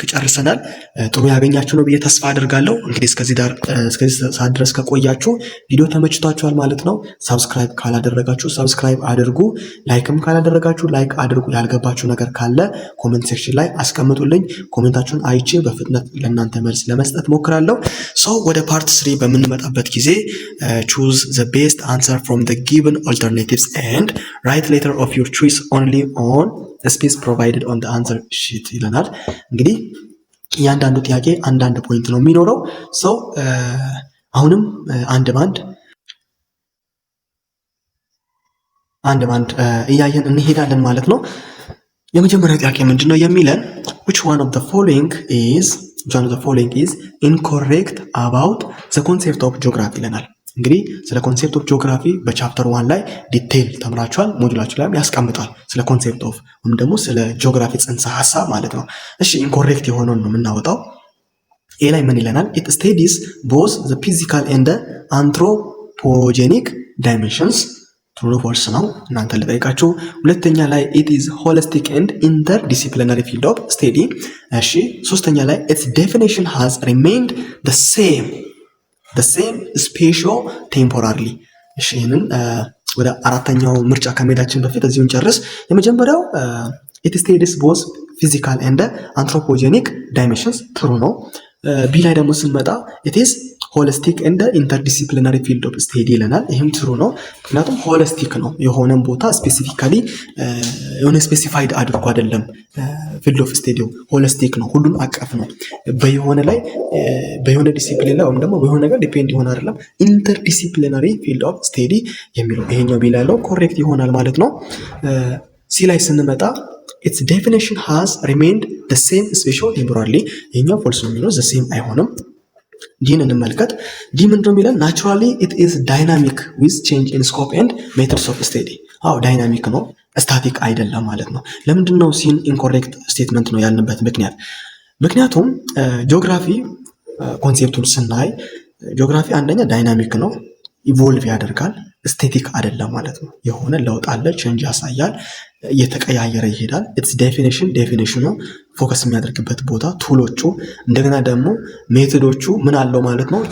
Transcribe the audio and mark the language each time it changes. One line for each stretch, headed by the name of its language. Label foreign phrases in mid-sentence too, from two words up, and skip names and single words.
Amharic: ጨርሰናል። ጥሩ ያገኛችሁ ነው ብዬ ተስፋ አድርጋለሁ። እንግዲህ እስከዚህ ሰዓት ድረስ ከቆያችሁ ቪዲዮ ተመችቷችኋል ማለት ነው። ሳብስክራይብ ካላደረጋችሁ ሳብስክራይብ አድርጉ፣ ላይክም ካላደረጋችሁ ላይክ አድርጉ። ያልገባችሁ ነገር ካለ ኮሜንት ሴክሽን ላይ አስቀምጡልኝ። ኮሜንታችሁን አይቼ በፍጥነት ለእናንተ መልስ ለመስጠት ሞክራለሁ። ወደ ፓርት 3 በምንመጣበት ጊዜ
English: choose the best answer from the given alternatives and write letter of your choice only on the space provided on the answer sheet
Amharic: ይለናል። እንግዲህ እያንዳንዱ ጥያቄ አንዳንድ ፖይንት ነው የሚኖረው። አሁንም አንድ ባንድ እያየን እንሄዳለን ማለት ነው። የመጀመሪያው ጥያቄ ምንድነው የሚለን
English: which one of the following is incorrect about the concept of geography
Amharic: ይለናል። እንግዲህ ስለ
English: concept of geography
Amharic: በቻፕተር 1 ላይ ዲቴይል ተምራችኋል። ሞጁላችሁ ላይም ያስቀምጣል ስለ
English: concept of
Amharic: ወይም ደግሞ ስለ ጂኦግራፊ ጽንሰ ሐሳብ ማለት ነው። እሺ ኢንኮሬክት የሆነውን ነው የምናወጣው። ኤ ላይ ምን ይለናል?
English: it studies both the physical and anthropogenic dimensions true false
Amharic: ነው እናንተ ልጠይቃችሁ። ሁለተኛ ላይ
English: it is holistic and interdisciplinary field of study።
Amharic: እሺ ሶስተኛ ላይ
English: its definition has remained the same spatial temporally።
Amharic: እሺ ይሄንን ወደ አራተኛው ምርጫ ከመሄዳችን በፊት እዚሁን ጨርስ። የመጀመሪያው
English: it studies both physical and anthropogenic dimensions
Amharic: ትሩ ነው። ቢ ላይ ደግሞ ስንመጣ
English: it is holistic and interdisciplinary field of study
Amharic: ይለናል። ይህም ትሩ ነው። ምክንያቱም ሆሊስቲክ ነው፣ የሆነን ቦታ ስፔሲፊካሊ የሆነ ስፔሲፋይድ አድርጎ አይደለም።
English: field of study
Amharic: ሆሊስቲክ ነው፣ ሁሉን አቀፍ ነው። በየሆነ ዲሲፕሊን ላይ ወይም ደግሞ በየሆነ ነገር ዲፔንድ ይሆን አይደለም።
English: interdisciplinary field of study
Amharic: የሚለው ይሄኛው ቢ ላይ ያለው ኮሬክት ይሆናል ማለት ነው። ሲ ላይ ስንመጣ
English: its definition has remained the same spatial temporally
Amharic: ይሄኛው ፎልስ ነው የሚለው
English: the same
Amharic: አይሆንም። ዲን እንመልከት። ዲ ምንድነው የሚለን?
English: naturally it is dynamic with change in scope and methods of study።
Amharic: ዳይናሚክ ነው፣ ስታቲክ አይደለም ማለት ነው። ለምንድነው ሲን ኢንኮሬክት ስቴትመንት ነው ያልንበት ምክንያቱም ጂኦግራፊ ኮንሴፕቱን ስናይ ጂኦግራፊ አንደኛ ዳይናሚክ ነው፣ ኢቮልቭ ያደርጋል፣ ስቴቲክ አይደለም ማለት ነው። የሆነ ለውጥ አለ፣ ቼንጅ ያሳያል፣ እየተቀያየረ ይሄዳል። ኢትስ ዴፊኒሽኑ ፎከስ የሚያደርግበት ቦታ፣ ቱሎቹ፣ እንደገና ደግሞ ሜቶዶቹ ምን አለው ማለት ነው?